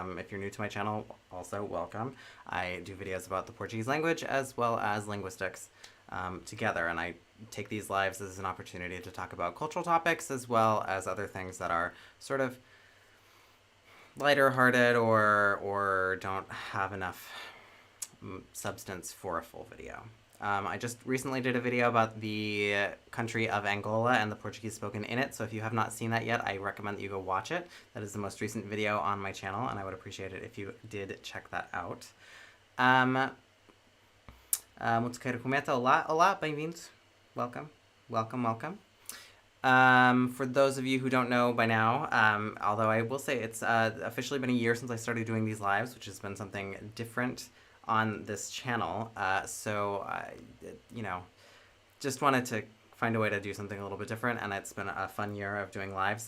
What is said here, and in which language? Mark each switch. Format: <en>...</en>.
<en>If you're new to my channel, also welcome. I do videos about the Portuguese language as well as linguistics together, and I take these lives as an opportunity to talk about cultural topics as well as other things that are sort of lighter hearted or don't have enough substance for a full video. I just recently did a video about the country of Angola and the Portuguese spoken in it, so if you have not seen that yet, I recommend that you go watch it. That is the most recent video on my channel, and I would appreciate it if you did check that out.</en> <pt>Motoqueiro comenta, olá, olá, bem-vindos.</pt> <en>Welcome, welcome, welcome. For those of you who don't know by now, although I will say it's officially been a year since I started doing these lives, which has been something different on this channel, so you know, just wanted to find a way to do something a little bit different, and it's been a fun year of doing lives.</en>